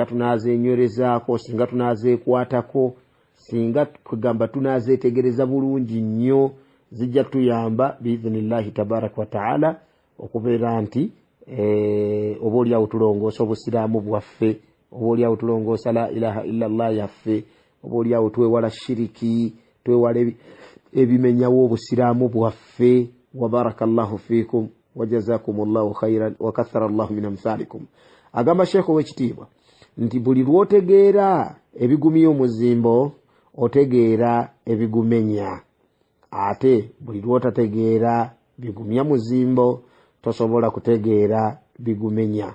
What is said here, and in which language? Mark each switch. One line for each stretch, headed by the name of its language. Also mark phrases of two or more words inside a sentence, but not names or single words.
Ganda: tunazenywerezaako, singa tunazeekwatako, singa kugamba tunazeetegereza bulungi nnyo, zijja tuyamba
Arabic: بإذن الله تبارك وتعالى
Ganda: okubeera nti oba oliawo tulongoosa obusiraamu bwaffe, oba oliawo tulongoosa
Arabic: لا إله إلا الله
Ganda: yaffe, oba oliawo twewala shiriki, twewala ebimenyawo obusiraamu bwaffe.
Arabic: وبارك الله فيكم وجزاكم الله خيرا وكثر الله من أمثالكم.
Ganda: Agamba Sheikh ow'ekitiibwa nti buli lwotegeera ebigumya omuzimbo otegeera ebigumenya, ate buli lwotategeera bigumya muzimbo tosobola kutegeera bigumenya.